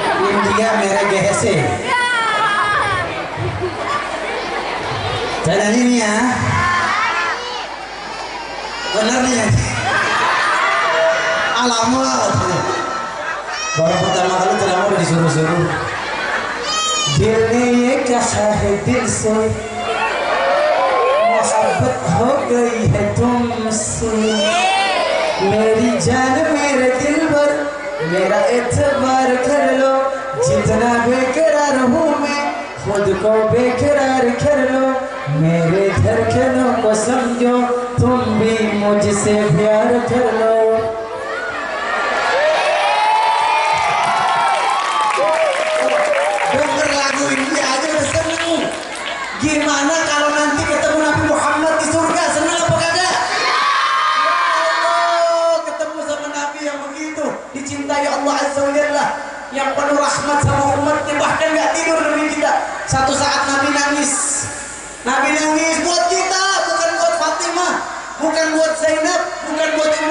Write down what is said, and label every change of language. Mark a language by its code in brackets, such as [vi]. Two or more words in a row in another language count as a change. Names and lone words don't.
[id] India merek GHC. Saya nyanyi nih ya. Bener nih ya. Alamat. Baru pertama kali ceramah udah disuruh-suruh. [hi] दिल ने ये कहा है दिल से मोहब्बत हो गई है तुमसे मेरी जान मेरे दिल पर मेरा एतबार कर लो जितना बेकरार हूँ मैं खुद को बेकरार कर लो मेरे धड़कनों को समझो तुम भी मुझसे प्यार कर लो [id] gimana kalau nanti ketemu Nabi Muhammad di surga senang apa kagak? [ar] يا الله [id] ketemu sama Nabi yang begitu dicintai Allah [ar] عز وجل [id] yang penuh rahmat sama umatnya bahkan gak tidur demi kita satu saat Nabi nangis buat kita bukan buat Fatimah bukan buat Zainab bukan buat Ummu